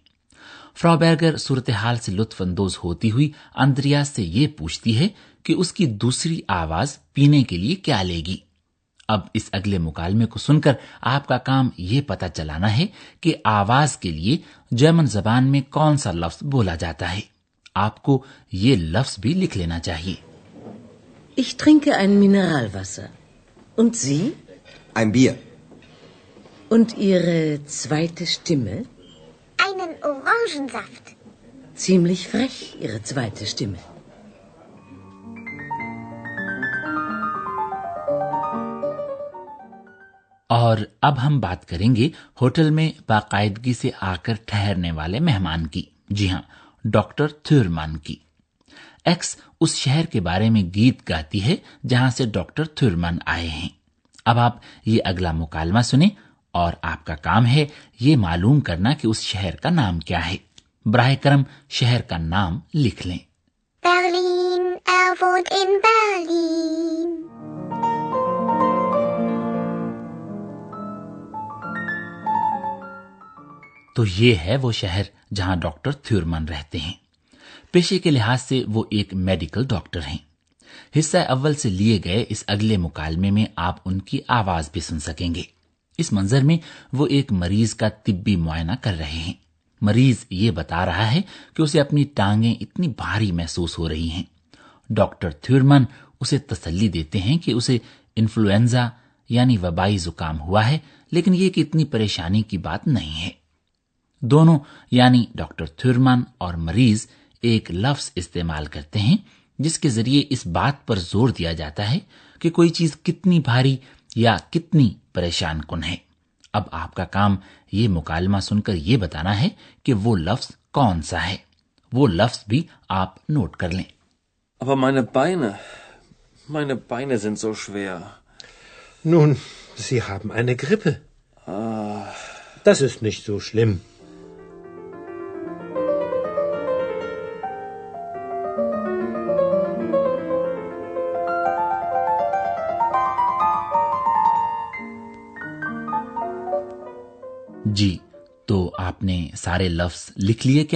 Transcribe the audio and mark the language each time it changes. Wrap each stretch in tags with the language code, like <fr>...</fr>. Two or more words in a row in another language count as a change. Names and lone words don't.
<ur>فراو بیرگر صورتحال سے لطف اندوز ہوتی ہوئی اندریاز سے یہ پوچھتی ہے کہ اس کی دوسری آواز پینے کے لیے کیا لے گی. اب اس اگلے مکالمے کو سن کر آپ کا کام یہ پتا چلانا ہے کہ آواز کے لیے جرمن زبان میں کون سا لفظ بولا جاتا ہے. آپ کو یہ لفظ بھی لکھ لینا چاہیے.</ur> <de>Ich trinke ein Mineralwasser. Und Sie? Ein Bier. Und Ihre zweite Stimme? Einen Orangensaft. Ziemlich frech, Ihre zweite Stimme.</de> <ur>اور اب ہم بات کریں گے ہوٹل میں باقاعدگی سے آ کر ٹھہرنے والے مہمان کی. جی ہاں، ڈاکٹر تھورمان کی. ایکس اس شہر کے بارے میں گیت گاتی ہے جہاں سے ڈاکٹر تھورمان آئے ہیں. اب آپ یہ اگلا مکالمہ سنیں اور آپ کا کام ہے یہ معلوم کرنا کہ اس شہر کا نام کیا ہے. براہ کرم شہر کا نام لکھ لیں.</ur> <de>Berlin, wohnt in Berlin.</de> <ur>تو یہ ہے وہ شہر جہاں ڈاکٹر تھورمان رہتے ہیں. پیشے کے لحاظ سے وہ ایک میڈیکل ڈاکٹر ہیں. حصہ اول سے لیے گئے اس اگلے مکالمے میں آپ ان کی آواز بھی سن سکیں گے. اس منظر میں وہ ایک مریض کا طبی معائنہ کر رہے ہیں. مریض یہ بتا رہا ہے کہ اسے اپنی ٹانگیں اتنی بھاری محسوس ہو رہی ہیں. ڈاکٹر تھیورمن اسے تسلی دیتے ہیں کہ اسے انفلوئنزا یعنی وبائی زکام ہوا ہے، لیکن یہ کہ اتنی پریشانی کی بات نہیں ہے. دونوں یعنی ڈاکٹر تھیورمن اور مریض ایک لفظ استعمال کرتے ہیں جس کے ذریعے اس بات پر زور دیا جاتا ہے کہ کوئی چیز کتنی بھاری یا کتنی پریشان کن ہے. اب آپ کا کام یہ مکالمہ سن کر یہ بتانا ہے کہ وہ لفظ کون سا ہے. وہ لفظ بھی آپ نوٹ کر لیں.</ur> <de>Aber meine Beine sind so schwer. Nun, Sie haben eine Grippe. Das ist nicht so schlimm.</de> <ur>جی، تو آپ نے سارے لفظ لکھ لیے کیا?</ur>